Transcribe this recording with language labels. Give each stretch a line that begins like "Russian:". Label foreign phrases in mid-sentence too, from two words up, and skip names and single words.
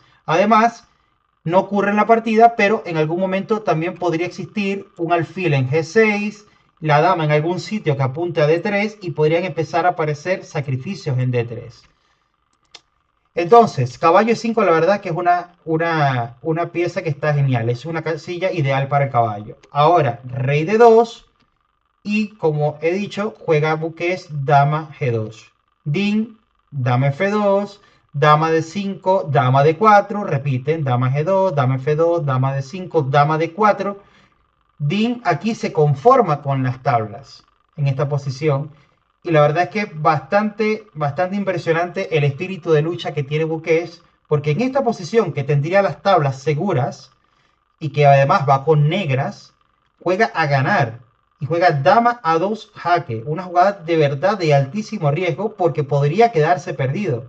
Spanish: Además, no ocurre en la partida, pero en algún momento también podría existir un alfil en G6, la dama en algún sitio que apunte a D3 y podrían empezar a aparecer sacrificios en D3. Entonces, caballo E5 la verdad que es una pieza que está genial, es una casilla ideal para el caballo. Ahora, rey D2 y como he dicho, juega buques dama G2. Dean, dama F2, dama D5, dama D4, repiten, dama G2, dama F2, dama D5, dama D4. Dean aquí se conforma con las tablas en esta posición. Y la verdad es que bastante impresionante el espíritu de lucha que tiene Buques, porque en esta posición que tendría las tablas seguras y que además va con negras, juega a ganar y juega dama A2 jaque, una jugada de verdad de altísimo riesgo porque podría quedarse perdido.